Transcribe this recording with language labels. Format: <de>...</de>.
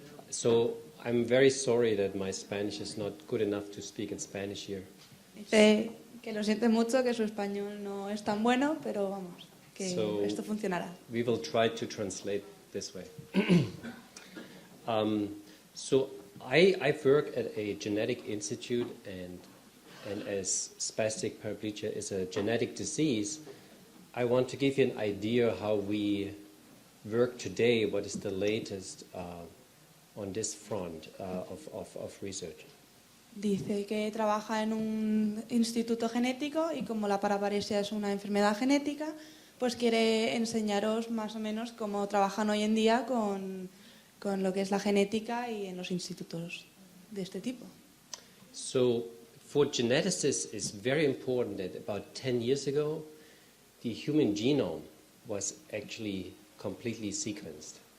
<en>So, I'm very sorry that my Spanish is not good enough to speak in Spanish here.</en> <es>Que lo siente mucho, que su español no es tan bueno, pero vamos, que esto funcionará.</es> <en>We will try to translate this way. So I work at a genetic institute, and as spastic paraplegia is a genetic disease, I want to give you an idea how we work today, what is the latest on this front of research.</en> <es>Dice que trabaja en un instituto genético y como la paraparesia es una enfermedad genética, pues quiere enseñaros más o menos cómo trabajan hoy en día con lo que es la genética y en los institutos de este tipo.</es> <en>So, for geneticists, it's very important that about 10 years ago, the human genome was actually completely sequenced.</en>